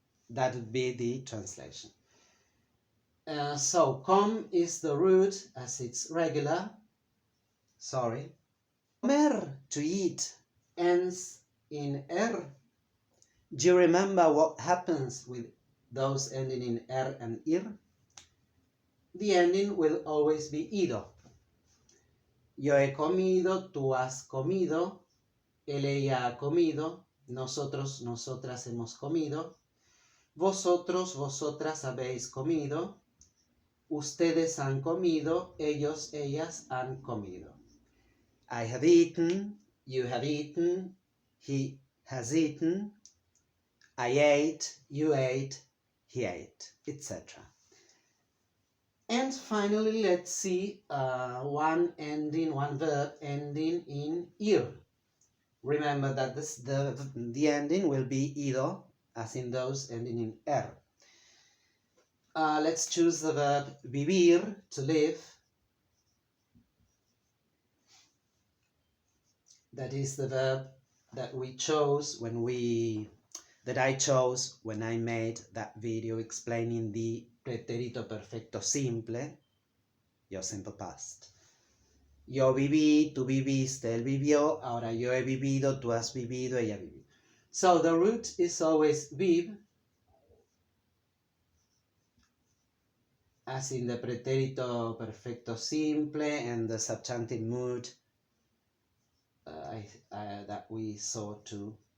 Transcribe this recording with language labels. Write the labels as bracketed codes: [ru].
[en] That would be the translation. Com is the root as it's regular. Sorry. Comer, to eat, ends in er. Do you remember what happens with those ending in er and ir? The ending will always be ido. [es] Yo he comido, tú has comido, él, ella ha comido, nosotros, nosotras hemos comido, vosotros, vosotras habéis comido, ustedes han comido, ellos, ellas han comido. [en] I have eaten, you have eaten, he has eaten, I ate, you ate, he ate, etc. And finally, let's see one verb ending in ir. Remember that the ending will be ido, as in those ending in er. Let's choose the verb vivir, to live. That is the verb that we chose that I chose when I made that video explaining the pretérito perfecto simple, your simple past. [es] Yo viví, tú viviste, él vivió, ahora yo he vivido, tú has vivido, ella vivió. [en] So the root is always viv, as in the pretérito perfecto simple and the subjunctive mood that we saw too.